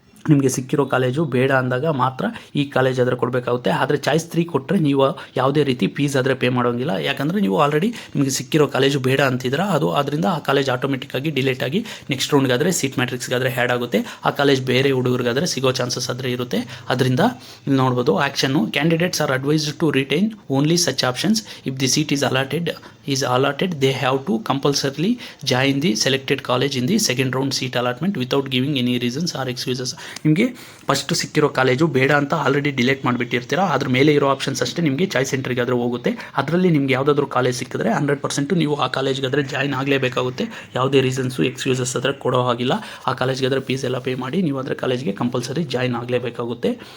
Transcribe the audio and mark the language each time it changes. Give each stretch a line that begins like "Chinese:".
Kannada: ನಿಮಗೆ ಸಿಕ್ಕಿರೋ ಕಾಲೇಜು ಬೇಡ ಅಂದಾಗ ಮಾತ್ರ ಈ ಕಾಲೇಜ್ ಆದರೆ ಕೊಡಬೇಕಾಗುತ್ತೆ. ಆದರೆ ಚಾಯ್ಸ್ 3 ಕೊಟ್ಟರೆ ನೀವು ಯಾವುದೇ ರೀತಿ ಫೀಸ್ ಆದರೆ ಪೇ ಮಾಡೋಂಗಿಲ್ಲ. ಯಾಕಂದರೆ ನೀವು ಆಲ್ರೆಡಿ ನಿಮಗೆ ಸಿಕ್ಕಿರೋ ಕಾಲೇಜು ಬೇಡ ಅಂತಿದ್ರೆ ಅದು ಅದರಿಂದ ಆ ಕಾಲೇಜ್ ಆಟೋಮೆಟಿಕ್ಕಾಗಿ ಡಿಲೇಟ್ ಆಗಿ ನೆಕ್ಸ್ಟ್ ರೌಂಡ್ಗಾದರೆ ಸೀಟ್ ಮ್ಯಾಟ್ರಿಕ್ಸ್ಗಾದರೆ ಹ್ಯಾಡ್ ಆಗುತ್ತೆ. ಆ ಕಾಲೇಜ್ ಬೇರೆ ಹುಡುಗರಿಗಾದರೆ ಸಿಗೋ ಚಾನ್ಸಸ್ ಆದರೆ ಇರುತ್ತೆ. ಅದರಿಂದ ಇಲ್ಲಿ ನೋಡ್ಬೋದು action
English: Candidates are advised to retain only such options if the seat is allotted they have to compulsorily join the selected college in the second round seat allotment without giving any reasons or excuses.
Kannada: ನಿಮಗೆ first ಸಿಕ್ಕಿರೋ college ಬೇಡ ಅಂತ already delete ಮಾಡಿಬಿಟ್ಟಿರ್ತೀರ, ಅದ್ರ ಮೇಲೆ ಇರೋ options ಅಷ್ಟೇ ನಿಮಗೆ choice ಎಂಟ್ರಿಗೆ ಆದರೆ ಹೋಗುತ್ತೆ. ಅದರಲ್ಲಿ ನಿಮ್ಗೆ ಯಾವುದಾದ್ರೂ ಕಾಲೇಜ್ ಸಿಕ್ಕಿದ್ರೆ 100% ನೀವು ಆ ಕಾಲೇಜ್ಗಾದರೆ ಜಾಯ್ನ್ ಆಗಲೇಬೇಕಾಗುತ್ತೆ. ಯಾವುದೇ ರೀಸನ್ಸು ಎಕ್ಸ್ಕ್ಯೂಸಸ್ ಆದರೆ ಕೊಡೋ ಹಾಗಿಲ್ಲ. ಆ ಕಾಲೇಜ್ಗಾದರೆ ಫೀಸ್ ಎಲ್ಲ ಪೇ ಮಾಡಿ ನೀವು ಅದರ ಕಾಲೇಜ್ಗೆ ಕಂಪಲ್ಸರಿ ಜಾಯ್ನ್ ಆಗಲೇಬೇಕಾಗುತ್ತೆ.